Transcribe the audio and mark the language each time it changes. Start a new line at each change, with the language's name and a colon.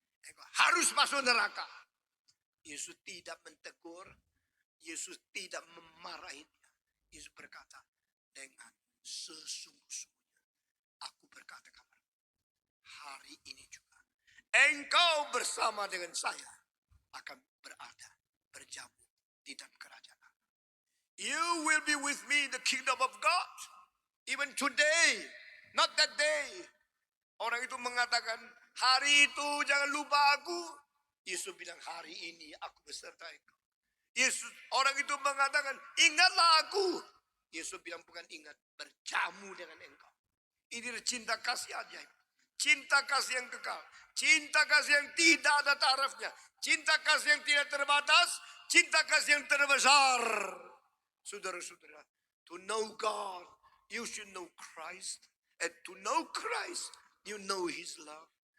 Indonesian: Engkau harus masuk neraka." Yesus tidak mentegur, Yesus tidak memarahi dia. Yesus berkata, "Dengan sesungguh-sungguhnya aku berkata kepadamu, hari ini juga engkau bersama dengan saya akan berada, berjamu di dalam kerajaan Allah.
English: You will be with me in the kingdom of God. Even today, not that day."
Indonesian: Orang itu mengatakan, "Hari itu jangan lupa aku." Yesus bilang, "Hari ini aku beserta engkau." Orang itu mengatakan, "Ingatlah aku." Yesus bilang, "Bukan ingat, berjamu dengan engkau." Ini cinta kasih ajaib. Cinta kasih yang kekal. Cinta kasih yang tidak ada tarafnya. Cinta kasih yang tidak terbatas. Cinta kasih yang terbesar. Saudara-saudara,
English: to know God, you should know Christ. And to know Christ, you know His love.